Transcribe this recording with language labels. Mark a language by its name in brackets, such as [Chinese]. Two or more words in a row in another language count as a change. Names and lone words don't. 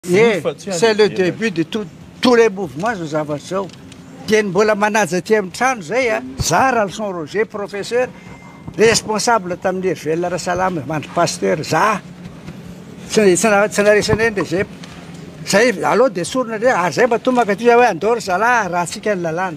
[French] Et c'est le début de tous les mouvements, nous avons ça. Tiens, [Malagasy] mbola manaja ty amin'ny trano zay a, za Ralson Roger, professeur, responsable tamin'ny Velona Rasalama, mandry pasteur, za. Tsy naresana eny zay. Zay aloha dia sorona ndray, ary zay mba tomaka ty hoe andoro zalahy raha tsika ny lalàna.